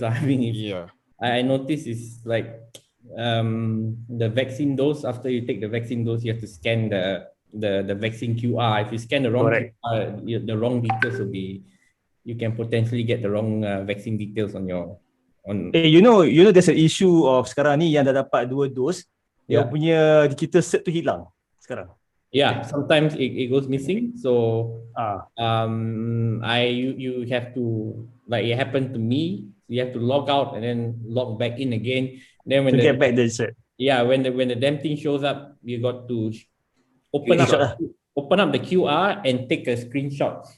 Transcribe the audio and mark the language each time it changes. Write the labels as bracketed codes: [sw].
[en] I mean, I notice is like the vaccine dose. After you take the vaccine dose, you have to scan the vaccine QR. If you scan the wrong QR, the wrong details will be. You can potentially get the wrong vaccine details on your. You know there's an issue of [ms] sekarang ni yang dah dapat 2 dos, yang punya digital cert tu hilang sekarang. [en] Yeah, sometimes it goes missing. So you have to, like it happened to me. You have to log out and then log back in again. Then when get back the cert. Yeah, when the damn thing shows up, you got to open up the QR and take a screenshot.